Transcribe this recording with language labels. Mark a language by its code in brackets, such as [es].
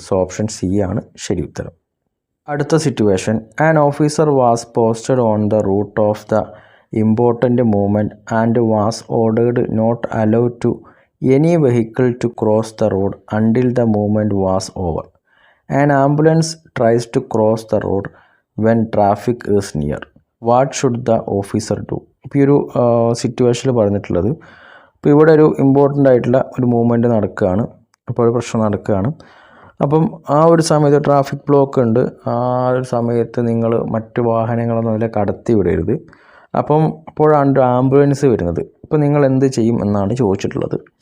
[ml] So option C ആണ് ശരി ഉത്തരം. അടുത്ത situation, [en] An officer was posted on the route of the important movement and was ordered not allow to any vehicle to cross the road until the movement was over. An ambulance tries to cross the road when traffic is near. What should the officer do? [ml] ഇപ്പോൾ ഈ ഒരു സിറ്റുവേഷനിൽ പറഞ്ഞിട്ടുള്ളത്, ഇപ്പോൾ ഇവിടെ ഒരു important ആയിട്ടുള്ള ഒരു മൂവ്മെൻറ്റ് നടക്കുകയാണ്, അപ്പോൾ ഒരു പ്രശ്നം നടക്കുകയാണ്. അപ്പം ആ ഒരു സമയത്ത് ട്രാഫിക് ബ്ലോക്ക് ഉണ്ട്. ആ ഒരു സമയത്ത് നിങ്ങൾ മറ്റു വാഹനങ്ങളൊന്നും അതിലെ കടത്തി വിടരുത്. അപ്പം അപ്പോഴാണ് ഒരു ആംബുലൻസ് വരുന്നത്. അപ്പോൾ നിങ്ങൾ എന്ത് ചെയ്യും എന്നാണ് ചോദിച്ചിട്ടുള്ളത്.